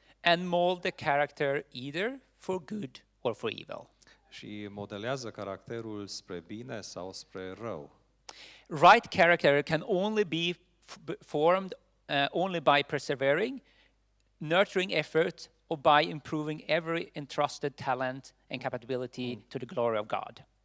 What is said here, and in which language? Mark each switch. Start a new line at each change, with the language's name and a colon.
English: And mold the character either for good or for evil.
Romanian: Și modelează caracterul spre bine sau spre rău.
English: Right character can only be formed only by persevering, nurturing effort, or by improving every entrusted talent and capability to the glory of God.